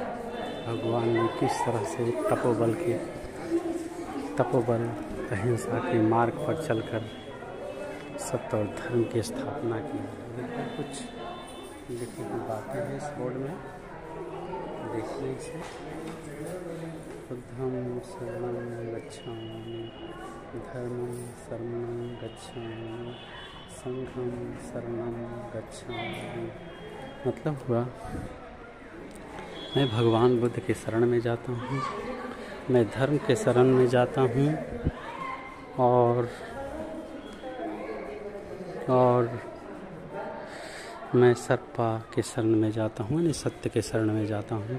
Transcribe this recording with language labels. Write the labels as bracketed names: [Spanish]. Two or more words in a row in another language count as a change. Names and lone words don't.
[Hindi] भगवान ने किस तरह से तपोबल अहिंसा के मार्ग पर चलकर सत्य और धर्म की स्थापना की। कुछ लिखी हुई बातें हैं इस बोर्ड में, देखिए इसे। [Pali] बुद्धं शरणं गच्छामि, धर्मं शरणं गच्छामि, संघं शरणं गच्छामि। [Hindi] मतलब हुआ मैं भगवान बुद्ध के शरण में जाता हूँ, मैं धर्म के शरण में जाता हूँ और मैं सर्पा के शरण में जाता हूँ, यानी सत्य के शरण में जाता हूँ।